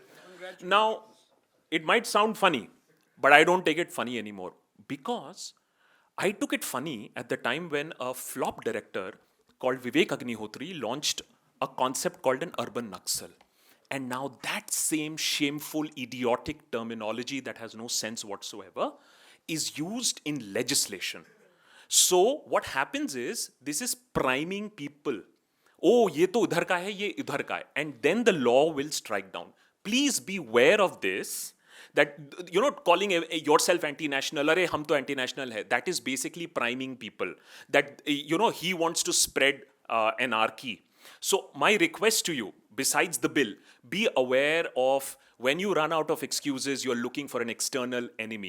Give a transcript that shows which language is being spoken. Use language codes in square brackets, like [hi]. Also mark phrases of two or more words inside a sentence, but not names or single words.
[en] Now, it might sound funny, but I don't take it funny anymore, because I took it funny at the time when a flop director called Vivek Agnihotri launched a concept called an urban Naxal. And now that same shameful, idiotic terminology that has no sense whatsoever is used in legislation. So what happens is, this is priming people. [hi] Oh, ये तो उधर का है, ये उधर का है. [en] And then the law will strike down. Please be aware of this, that you're not calling yourself anti-national, [hi] arey hum to anti-national hai. [en] That is basically priming people. That, he wants to spread anarchy. So my request to you, besides the bill, be aware of, when you run out of excuses, you're looking for an external enemy.